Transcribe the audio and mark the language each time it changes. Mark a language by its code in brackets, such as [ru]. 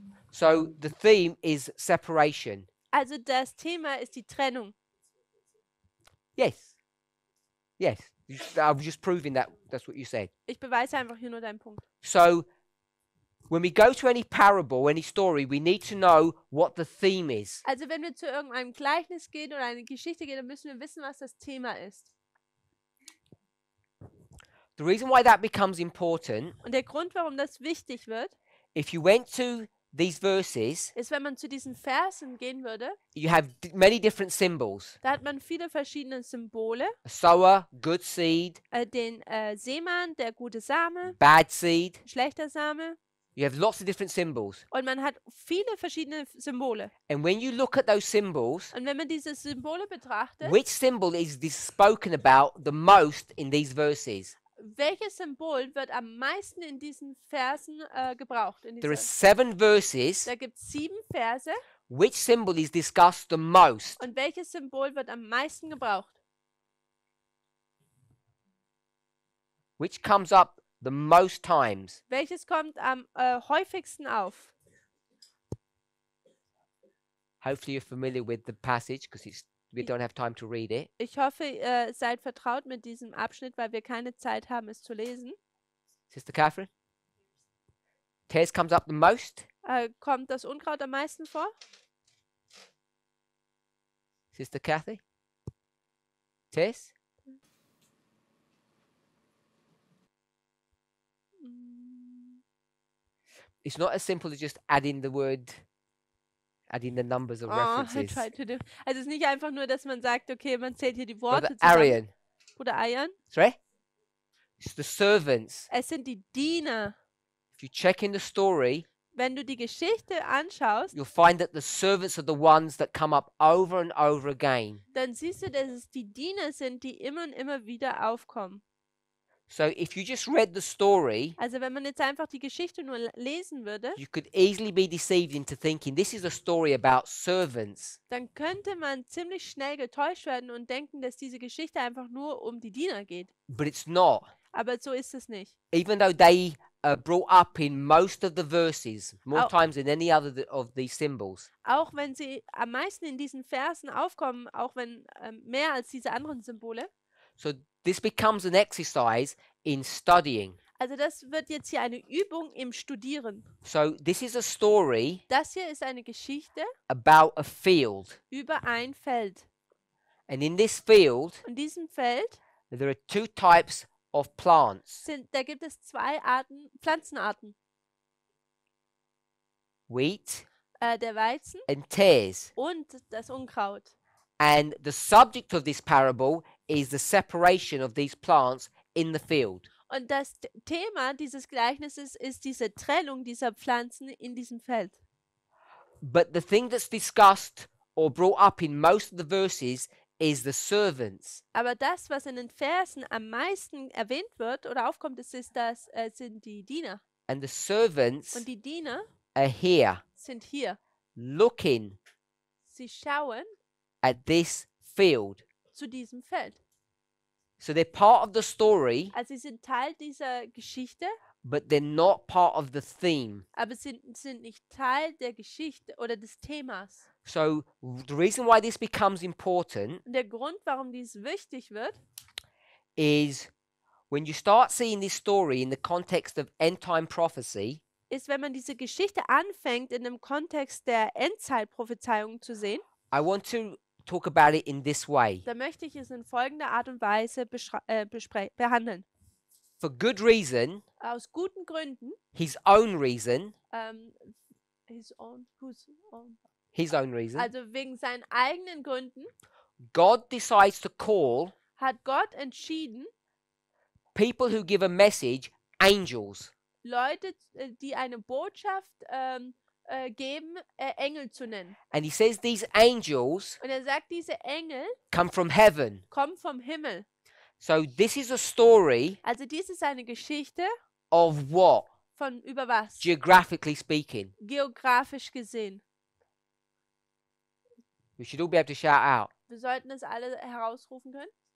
[en] So the theme is separation. [de] Also das Thema ist die Trennung. [en] Yes. Yes. I was just proving that that's what you said. [de] Ich beweise einfach hier nur deinen Punkt. [en] So when we go to any parable, any story, we need to know what the theme is. [de] Also wenn wir zu irgendeinem Gleichnis gehen oder eine Geschichte gehen, dann müssen wir wissen, was das Thema ist. [en] The reason why that becomes important, [de] Und der Grund, warum das wichtig wird, [en] if you went to these verses, [de] ist, wenn man zu diesen Versen gehen würde, [en] you have many different symbols. [de] da hat man viele verschiedene Symbole. [en] A sower, good seed, [de] Den Seemann, der gute Same, [en] bad seed. [de] schlechter Same. [en] You have lots of different symbols. [de] Und man hat viele verschiedene Symbole. [en] And when you look at those symbols, [de] Und wenn man diese Symbole betrachtet, [en] which symbol is this spoken about the most in these verses? [de] welches Symbol wird am meisten in diesen Versen gebraucht? [en] In There are [de] dieser, [en] 7 verses. [de] da gibt es 7 Verse. [en] Which symbol is discussed the most? [de] Und welches Symbol wird am meisten gebraucht? [en] Which comes up the most times? [de] Welches kommt am häufigsten auf? [en] Hopefully you're familiar with the passage because we don't have time to read it. [de] Ich hoffe, ihr seid vertraut mit diesem Abschnitt, weil wir keine Zeit haben, es zu lesen. [en] Sister Catherine? Tares comes up the most? [de] Kommt das Unkraut am meisten vor? [en] Sister Kathy? Tares? It's not as simple as just adding the numbers or Oh, I references. tried to do. [de] Also es ist nicht einfach nur, dass man sagt, okay, man zählt hier die Worte [en] Brother [de] zusammen. [en] Arian. [de] Bruder Ayan. [en] Sorry? It's the servants. [de] Es sind die Diener. [en] If you check in the story, [de] Wenn du die Geschichte anschaust, [en] you'll find that the servants are the ones that come up over and over again. [de] dann siehst du, dass es die Diener sind, die immer und immer wieder aufkommen. [en] So if you just read the story, [de] Also wenn man jetzt einfach die Geschichte nur lesen würde, [en] you could easily be deceived into thinking this is a story about servants. [de] dann könnte man ziemlich schnell getäuscht werden und denken, dass diese Geschichte einfach nur um die Diener geht. [en] But it's not. [de] Aber so ist es nicht. [en] Even though they are brought up in most of the verses, more Oh. times than any other of these symbols. [de] Auch wenn sie am meisten in diesen Versen aufkommen, auch wenn mehr als diese anderen Symbole. [en] So this becomes an exercise in studying. [de] Also das wird jetzt hier eine Übung im Studieren. [en] So this is a story [de] Das hier ist eine Geschichte [en] about a field. [de] über ein Feld. [en] And in this field, [de] In diesem Feld [en] there are 2 types of plants. [de] da gibt es 2 Pflanzenarten. [en] Wheat [de] Der Weizen [en] and tares. [de] und das Unkraut. [en] And the subject of this parable is the separation of these plants in the field. [de] Und das Thema dieses Gleichnisses ist diese Trennung dieser Pflanzen in diesem Feld. [en] But the thing that's discussed or brought up in most of the verses is the servants. [de] Aber das, was in den Versen am meisten erwähnt wird oder aufkommt, sind die Diener. [en] And the servants [de] Und die Diener [en] are here [de] sind hier. [en] looking [de] Sie schauen [en] at this field. [de] zu diesem Feld. [en] So they're part of the story, [de] Also sie sind Teil dieser Geschichte, [en] but they're not part of the theme. [de] aber sind nicht Teil der Geschichte oder des Themas. [en] So the reason why this becomes important [de] Und der Grund, warum dies wichtig wird, [en] is when you start seeing this story in the context of end time prophecy, [de] ist, wenn man diese Geschichte anfängt, in dem Kontext der Endzeitprophezeiung zu sehen, [en] I want to talk about it in this way. [de] dann möchte ich es in folgender Art und Weise behandeln. [en] For good reason, [de] Aus guten Gründen, [en] his own reason, whose own? his own reason, [de] Also wegen seinen eigenen Gründen [en] God decides to call [de] hat Gott entschieden, [en] people who give a message angels. [de] Leute, die eine Botschaft geben, Engel zu nennen. [en] And he says these angels [de] Und er sagt, diese Engel [en] come from heaven. [de] kommen vom Himmel. [en] So this is a story [de] Also dies ist eine Geschichte [en] of what? [de] von über was? [en] Geographically speaking. [de] Geografisch gesehen. [en] We should all be able to shout out. [de] Wir sollten es alle herausrufen können.